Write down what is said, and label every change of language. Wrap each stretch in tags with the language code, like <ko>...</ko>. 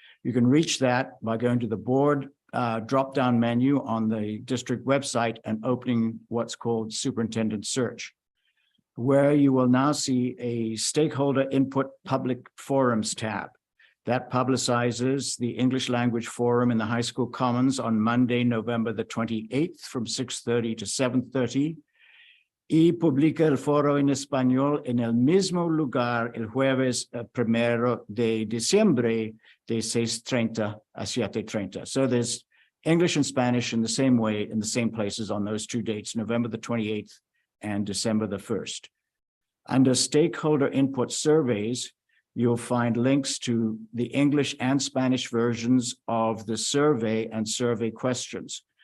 <en>You can reach that by going to the board drop-down menu on the district website and opening what's called superintendent search, where you will now see a stakeholder input public forums tab. That publicizes the English language forum in the high school commons on Monday, November the 28th from 6:30 to 7:30.</en> <es>Y publica el foro en español en el mismo lugar el jueves 1 de diciembre de 6:30 a 7:30.</es> <en>So there's English and Spanish in the same way, in the same places on those two dates, November the 28th and December the 1st. Under stakeholder input surveys, you'll find links to the English and Spanish versions of the survey and survey questions.</en>